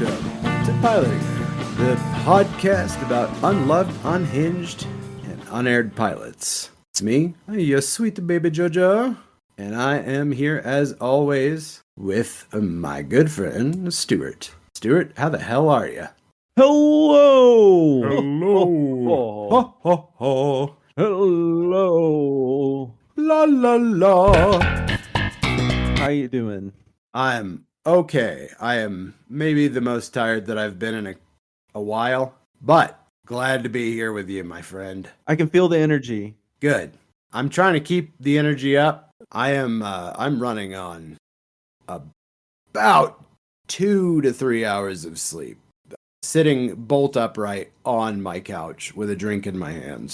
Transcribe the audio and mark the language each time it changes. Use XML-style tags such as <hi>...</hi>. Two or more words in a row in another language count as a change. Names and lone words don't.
<en>to Piloting, the podcast about unloved, unhinged, and unaired pilots. It's me, your sweet baby Jojo, and I am here as always with my good friend Stuart. Stuart, how the hell are you? Hello! Hello! Ho, ho, ho. Hello! La la la! How you doing? I'm okay. I am maybe the most tired that I've been in a while, but glad to be here with you, my friend. I can feel the energy. Good. I'm trying to keep the energy up. I'm running on about 2 to 3 hours of sleep, sitting bolt upright on my couch with a drink in my hand.</en>